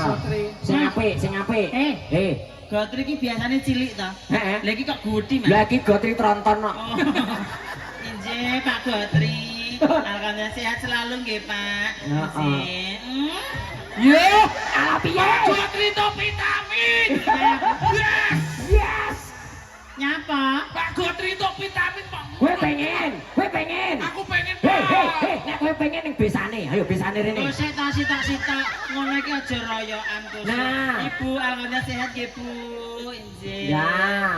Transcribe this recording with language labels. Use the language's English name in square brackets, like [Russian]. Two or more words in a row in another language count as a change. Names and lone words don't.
[Javanese] sing apik. Gotri ki biasane cilik to. Heeh. Lah iki kok gudi, Mas. Lah iki Gotri tronton kok. Oh. Injih, Pak Gotri. Alhamdulillah sehat selalu nggih, Pak. Injih. Ye, Ala piye? Gotri to vitamin. Yes. Yes. Nyapa? Pak Gotri to vitamin, Pak. Kowe pengen. Aku pengen, Hei, Pak. nek kowe pengen ning besane, ayo besane rene. Oh, sitok. Ngono iki aja royokan terus. Nah. Ibu alhamdulillah sehat nggih, Bu. Injih. Ya.